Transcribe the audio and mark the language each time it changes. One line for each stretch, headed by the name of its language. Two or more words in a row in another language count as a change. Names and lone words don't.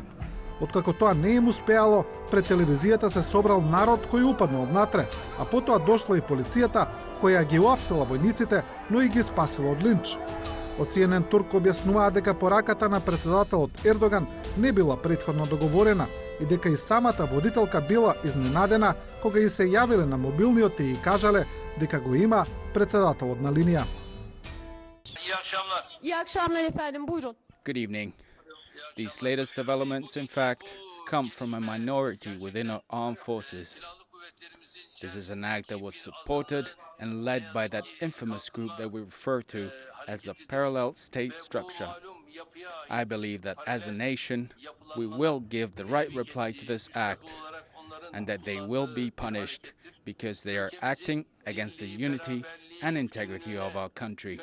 Macedonian: Откако тоа не им успеало, пред телевизијата се собрал народ кој упаднал внатре, а потоа дошла и полицијата која ги уапсила војниците, но и ги спасила од линч. Од CNN Турк објаснуваа дека пораката на председателот Ердоган не била претходно договорена и дека и самата водителка била изненадена кога и се јавиле на мобилниот и кажале дека го има председателот на линија.
Turkish: İyi akşamlar efendim, buyurun.
English: Good evening. These latest developments, in fact, come from a minority within our armed forces. This is an act that was supported and led by that infamous group that we refer to as a parallel state structure. I believe that as a nation, we will give the right reply to this act and that they will be punished because they are acting against the unity and integrity of our country.